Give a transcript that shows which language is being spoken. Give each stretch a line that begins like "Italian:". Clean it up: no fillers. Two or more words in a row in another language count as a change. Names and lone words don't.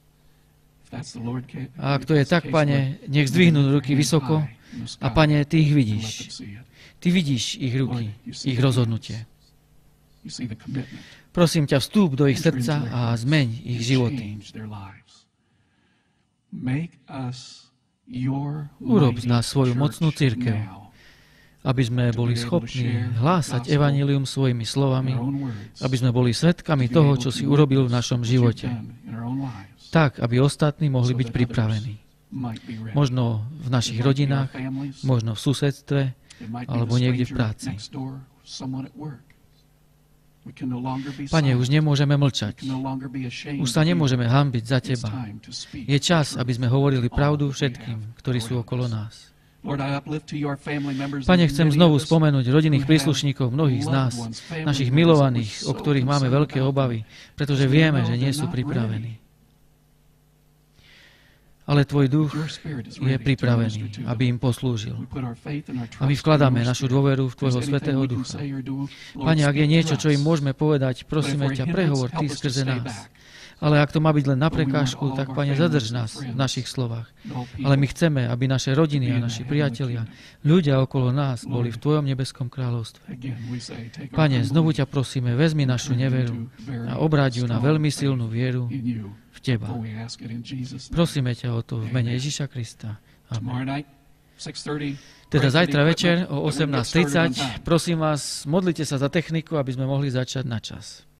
Slovak: A ak to je tak, Pane, nech zdvihnú ruky vysoko a Pane, Ty ich vidíš. Ty vidíš ich ruky, ich rozhodnutie. Prosím ťa, vstúp do ich srdca a zmeň ich životy.
English: Make us your
Slovak: Urob z
English: mighty
Slovak: nás svoju mocnú
English: church
Slovak: cirkev,
English: now,
Slovak: aby sme boli schopní hlásať evanjelium svojimi slovami,
English: in our own words,
Slovak: aby sme boli svedkami toho, čo si urobil v našom živote,
English: in our own lives,
Slovak: tak, aby ostatní mohli byť pripravení.
English: might be ready.
Slovak: Možno v našich
English: It might be our
Slovak: rodinách,
English: families,
Slovak: možno v susedstve,
English: it might be
Slovak: alebo
English: the
Slovak: niekde v
English: stranger
Slovak: práci.
English: next door, someone at work. We can no longer be
Slovak: Pane,
English: silent.
Slovak: už nemôžeme
English: We
Slovak: mlčať.
English: can no longer be ashamed
Slovak: Už sa
English: of you.
Slovak: nemôžeme hanbiť za
English: It's
Slovak: Teba.
English: time to speak
Slovak: Je čas,
English: the
Slovak: aby
English: truth.
Slovak: sme hovorili pravdu všetkým, ktorí sú okolo nás.
English: Lord, I uplift to your family members
Slovak: Pane,
English: and
Slovak: chcem
English: many
Slovak: znovu
English: of us
Slovak: spomenúť rodinných
English: who have
Slovak: príslušníkov mnohých z nás,
English: loved ones, family
Slovak: našich
English: members
Slovak: milovaných,
English: that we're
Slovak: o ktorých
English: so
Slovak: máme
English: concerned
Slovak: veľké
English: about
Slovak: obavy, pretože
English: because we
Slovak: vieme,
English: know
Slovak: že nie
English: they're
Slovak: sú
English: not
Slovak: pripravení. Ale Tvoj duch
English: Your Spirit is
Slovak: je
English: ready to
Slovak: pripravený,
English: minister to
Slovak: aby
English: them.
Slovak: im poslúžil.
English: We put our faith and our
Slovak: A my
English: trust
Slovak: vkladáme
English: in your
Slovak: našu
English: Spirit.
Slovak: dôveru v
English: If
Slovak: Tvojho
English: there's anything
Slovak: Svätého
English: we can
Slovak: Ducha.
English: say or do, Lord,
Slovak: Pane, ak je
English: speak
Slovak: niečo,
English: through
Slovak: čo im
English: us.
Slovak: môžeme povedať,
English: But if
Slovak: prosíme
English: we're
Slovak: ťa,
English: hindrance,
Slovak: prehovor
English: help
Slovak: Ty
English: us to
Slovak: skrze
English: stay
Slovak: nás.
English: back.
Slovak: Ale ak to má byť len na
English: But we want
Slovak: prekážku,
English: all
Slovak: tak
English: of our
Slovak: Pane,
English: families
Slovak: zadrž
English: and
Slovak: nás v
English: friends
Slovak: našich slovách.
English: and all
Slovak: Ale my
English: people
Slovak: chceme, aby naše rodiny
English: to be
Slovak: a
English: in
Slovak: naši
English: the
Slovak: priatelia,
English: heavenly
Slovak: ľudia okolo nás boli v
English: Lord.
Slovak: Tvojom nebeskom kráľovstve.
English: Again, we say, take our
Slovak: Pane, znovu
English: unbelief
Slovak: ťa prosíme, vezmi našu
English: and turn it
Slovak: neveru
English: into very
Slovak: a obráť ju na
English: strong
Slovak: veľmi
English: faith
Slovak: silnú vieru
English: in you.
Slovak: v Teba.
English: For we ask it in Jesus' name.
Slovak: Prosíme ťa o to v mene Ježiša Krista.
English: Amen. Tomorrow night, 6:30.
Slovak: Teda
English: pray for the
Slovak: zajtra večer
English: equipment
Slovak: o
English: that we can get started on
Slovak: 18:30,
English: time.
Slovak: prosím vás, modlite sa za techniku, aby sme mohli začať na čas.